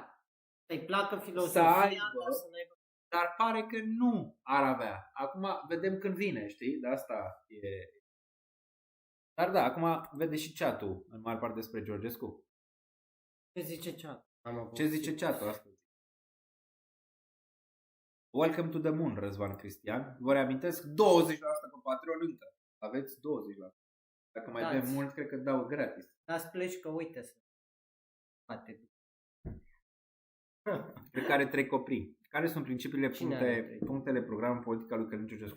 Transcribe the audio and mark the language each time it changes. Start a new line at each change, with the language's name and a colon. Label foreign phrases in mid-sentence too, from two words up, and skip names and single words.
Romanian: să-i placă filozofia, să aibă, dar pare că nu ar avea. Acum vedem când vine, știi? De asta e. Dar da, acum vede și chat-ul în mare parte despre Georgescu. Ce zice chat-ul? Ce zice chat-ul astăzi?
English: Welcome to the moon,
Romanian: Răzvan Cristian. Vă reamintesc 20% pe Patreon încă. Aveți 20%. Dacă mai dai mult, cred că dau gratis. Dați pleci că uite să poate. Cred că are 3 copii. Care sunt principiile punctele programului politic al lui Călin Georgescu?